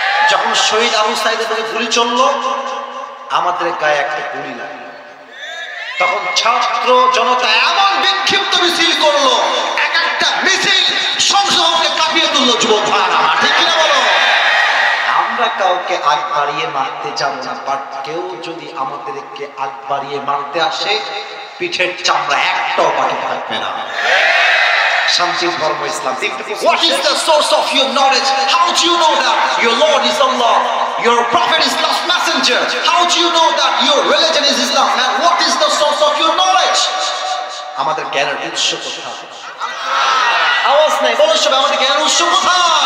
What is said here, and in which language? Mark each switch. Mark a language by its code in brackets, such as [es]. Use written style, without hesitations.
[bn] যখন শহীদ আবু সাঈদের দিকে গুলি চলল, আমাদের গায়ে একটা গুলি লাগলো, তখন ছাত্র জনতা এমন বিক্ষিপ্ত মিছিল করলো, এক একটা মিছিল সংসদকে কাঁপিয়ে তুললো। যুবক ভাইরা, ঠিক কিনা বলো? আমরা কাউকে আগ বাড়িয়ে মারতে যাব না, বাট কেউ যদি আমাদেরকে আগ বাড়িয়ে মারতে আসে, পিঠের চামড়া একটাও বাকি থাকবে না। শান্তির ধর্ম ইসলাম। [en] What is the source of your knowledge? How do you know that your Lord is Allah? Your prophet is God's messenger. How do you know that your religion is Islam? And what is the source of your knowledge? [bn] আমাদের জ্ঞানের উৎস কোথায়? আওয়াজ নাই, বলো সব, আমাদের জ্ঞানের উৎস কোথায়?